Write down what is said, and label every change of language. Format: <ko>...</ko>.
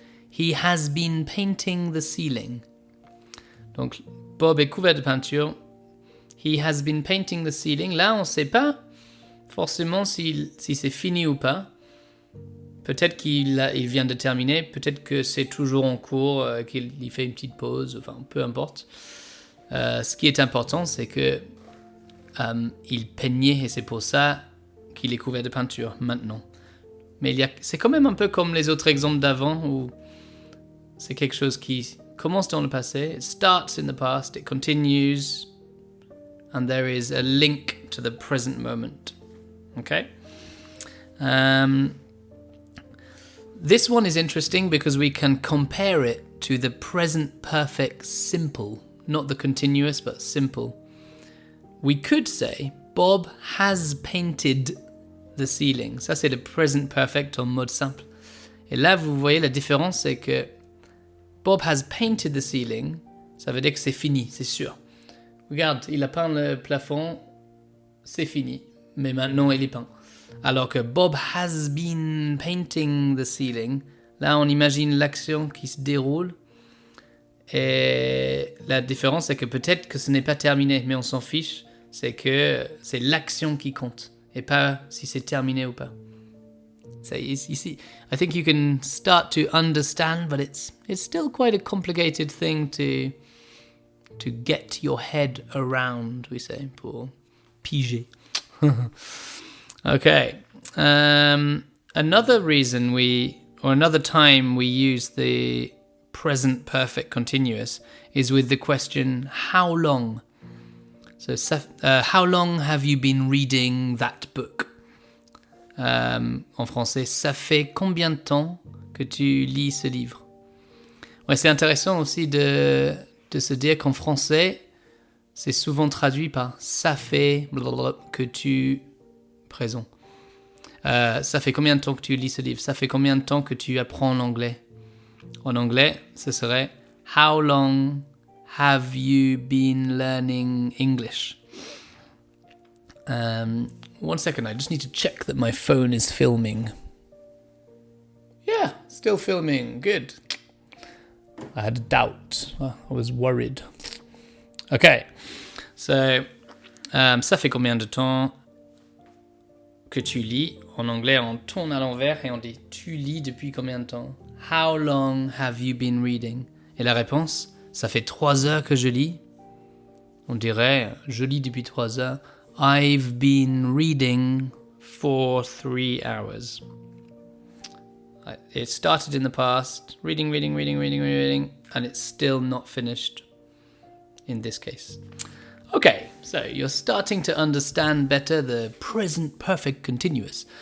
<en>He has been painting the ceiling.</en> <fr>Donc, Bob est couvert de peinture.</fr> <en>He has been painting the ceiling.</en> <fr>Là, on ne sait pas forcément si c'est fini ou pas. Peut-être qu'il vient de terminer. Peut-être que c'est toujours en cours, qu'il fait une petite pause. Enfin, peu importe. Ce qui est important, c'est que il peignait et c'est pour ça qu'il est couvert de peinture maintenant. Mais c'est quand même un peu comme les autres exemples d'avant où c'est quelque chose qui commence dans le passé.</fr> <en>It starts in the past, it continues, and there is a link to the present moment. Okay? This one is interesting because we can compare it to the present perfect simple. Not the continuous, but simple. We could say, Bob has painted the ceiling.</en> <fr>Ça, c'est le present perfect en mode simple. Et là, vous voyez la différence, c'est que</fr> <en>Bob has painted the ceiling.</en> <fr>Ça veut dire que c'est fini, c'est sûr. Regarde, il a peint le plafond, c'est fini. Mais maintenant, il est peint. Alors que</fr> <en>Bob has been painting the ceiling.</en> <fr>Là, on imagine l'action qui se déroule. Et la différence, c'est que peut-être que ce n'est pas terminé, mais on s'en fiche. C'est que c'est l'action qui compte, et pas si c'est terminé ou pas.</fr> <en>So you see, I think you can start to understand, but it's still quite a complicated thing to get your head around, we say,</en> <fr>pour piger.</fr> <en>Okay. Another reason another time we use the present perfect continuous is with the question, how long? So, how long have you been reading that book?</en> <fr>En français, ça fait combien de temps que tu lis ce livre? Ouais, c'est intéressant aussi de se dire qu'en français, c'est souvent traduit par ça fait que tu... Présent. Ça fait combien de temps que tu lis ce livre? Ça fait combien de temps que tu apprends l'anglais? En anglais, ce serait</fr> <en>how long have you been learning English? One second, I just need to check that my phone is filming. Yeah, still filming. Good. I had a doubt. I was worried. Okay, so</en> <fr>ça fait combien de temps que tu lis? En anglais, on tourne à l'envers et on dit tu lis depuis combien de temps?</fr> <en>How long have you been reading?</en> <fr>Et la réponse, ça fait 3 heures que je lis. On dirait, je lis depuis 3 heures.</fr> <en>I've been reading for 3 hours. It started in the past, reading, and it's still not finished in this case. Okay, so you're starting to understand better the present perfect continuous.</en>